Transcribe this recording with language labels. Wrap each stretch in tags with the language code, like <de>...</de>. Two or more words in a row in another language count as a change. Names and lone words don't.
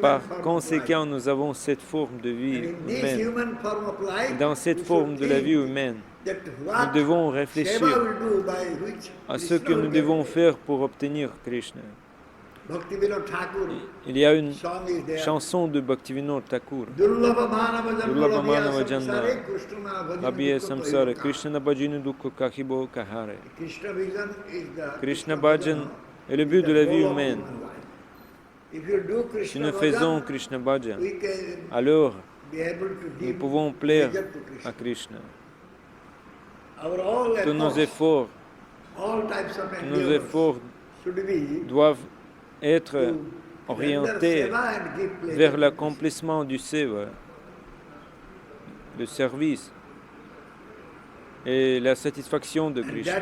<fr>Par conséquent, nous avons cette forme de vie humaine. Dans cette forme de la vie humaine, nous devons réfléchir à ce que nous devons faire pour obtenir Krishna. Il y a une chanson de Bhaktivinoda Thakur.</fr> <bn>দুর্লভ মানব জন্ম অভিয়া সংসার কৃষ্ণ ভজিনু দুখ কহিবো কাহারে.</bn> <fr>Krishna Bhajan est le but de la vie humaine. Si nous faisons Krishna Bhajan, alors nous pouvons plaire à Krishna. Tous nos efforts doivent être orienté vers l'accomplissement du seva, le service et la satisfaction de Krishna.</fr>